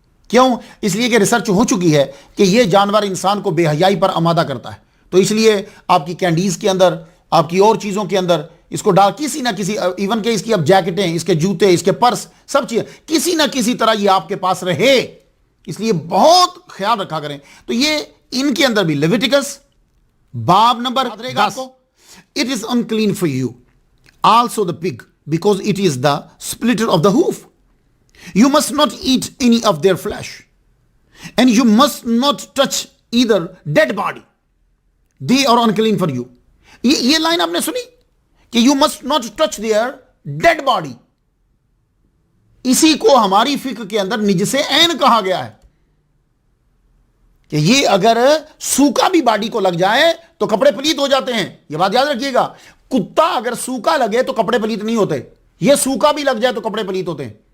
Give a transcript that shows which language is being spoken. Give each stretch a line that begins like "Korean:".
Urdu: کیوں؟ اس لیے کہ ریسرچ ہو چکی ہے کہ یہ جانور انسان کو بے حیائی پر آمادہ کرتا ہے. تو اس لیے آپ کی کینڈیز کے اندر، آپ کی اور چیزوں کے اندر اس کو ڈال کسی نہ کسی، ایون کہ اس کی اب جیکٹیں، اس کے جوتے، اس کے پرس، سب چیزیں کسی نہ کسی طرح یہ آپ کے پاس رہے. اس لیے بہت خیال رکھا کریں. تو یہ ان کے اندر بھی لیویٹکس باب number 10،
English: it is unclean for you also the pig because it is the splitter of the hoof. You must not eat any of their flesh and you must not touch either dead body. They are unclean for you.
Urdu: یہ line آپ نے سنی کہ
English: you must not touch their dead body.
Urdu: اسی کو ہماری فقہ کے اندر نجس عین کہا گیا ہے کہ یہ اگر سوکا بھی باڈی کو لگ جائے تو کپڑے پلیت ہو جاتے ہیں. یہ بات یاد رکھیے گا. کتا اگر سوکا لگے تو کپڑے پلیت نہیں ہوتے، یہ سوکا بھی لگ جائے تو کپڑے پلیت ہوتے ہیں.